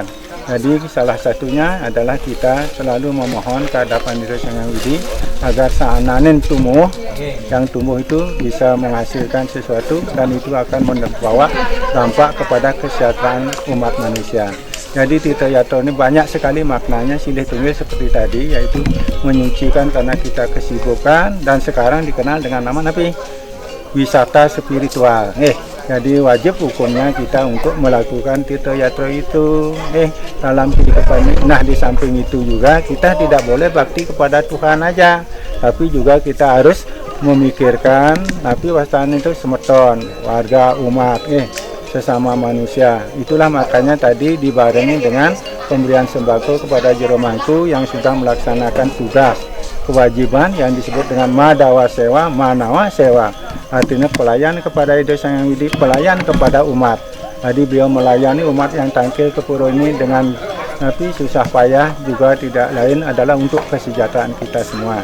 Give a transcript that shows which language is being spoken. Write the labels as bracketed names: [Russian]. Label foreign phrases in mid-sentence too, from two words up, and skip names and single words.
[Indonesian] Jadi salah satunya adalah kita selalu memohon ke hadapan Ida Sang Hyang Widi agar sahananen tumbuh, yang tumbuh itu bisa menghasilkan sesuatu dan itu akan membawa dampak kepada kesejahteraan umat manusia. Jadi Tirta Yatra ini banyak sekali maknanya [Balinese] silih tunggil [Indonesian] seperti tadi, yaitu menyucikan karena kita kesibukan, dan sekarang dikenal dengan nama napi wisata spiritual. Jadi wajib hukumnya kita untuk melakukan Tirta Yatra itu dalam kehidupan ini. Nah di samping itu juga kita tidak boleh bakti kepada Tuhan aja, tapi juga kita harus memikirkan tapi wastan itu semeton, warga, umat, sesama manusia. Itulah makanya tadi dibarengi dengan pemberian sembako kepada jero mangku yang sudah melaksanakan tugas kewajiban yang disebut dengan Madawa Sewa, Manawa Sewa. Artinya pelayan kepada Ida Sang Hyang Widi, pelayan kepada umat. Tadi beliau melayani umat yang tangkil ke pura ini dengan tapi susah payah, juga tidak lain adalah untuk kesejahteraan kita semua.